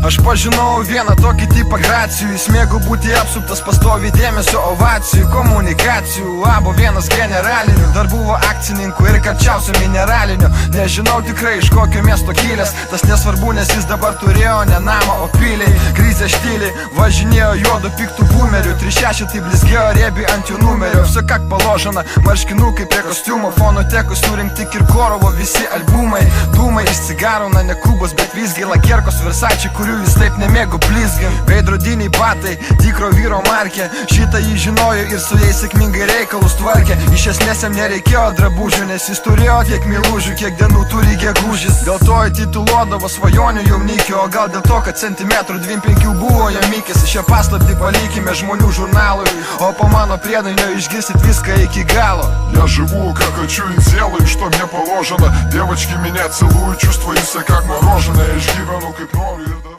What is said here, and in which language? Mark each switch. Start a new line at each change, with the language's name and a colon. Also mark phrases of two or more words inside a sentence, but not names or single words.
Lithuanian: Aš pažinau vieną tokį tipą gracijų, jis mėgo būti apsuptas pastoviai dėmesio, ovacijų, komunikacijų. Abo vienas generalinių, dar buvo akcininkų ir karčiausio mineralinio. Nežinau tikrai iš kokio miesto kilęs, tas nesvarbu, nes jis dabar turėjo ne namą, o piliai. Krizė štiliai, važinėjo juodu piktų boomerių, 3-6 tai blizgėjo riebiai ant jų numerio.
Russian: Все как положено,
Lithuanian: marškinukai prie kostiumo, fonotekos surinkti Kirkorovo visi albumai. Dūmai iš cigarų, na ne kubos, bet visgi lakierkos Versace, kurių jis taip nemėgo blizgin. Veidrodiniai batai, tikro vyro markė, šitą jį žinojo ir su jais sėkmingai reikalus tvarkė. Iš esmės jam nereikėjo drabužių, nes jis turėjo tiek meilužių, kiek dienų turi gegužis. Dėl to įtituluodavo svajonių jaunikį, o gal dėl to, kad centimetrų 2-5 buvo jam mykis. Šią paslaptį palikime žmonių žurnalui, o po mano priedainio išgirsit viską iki гало.
Russian: Я живу, как хочу и делаю, что мне положено. Девочки меня целуют, чувствую себя как мороженое. Я живу, как нору.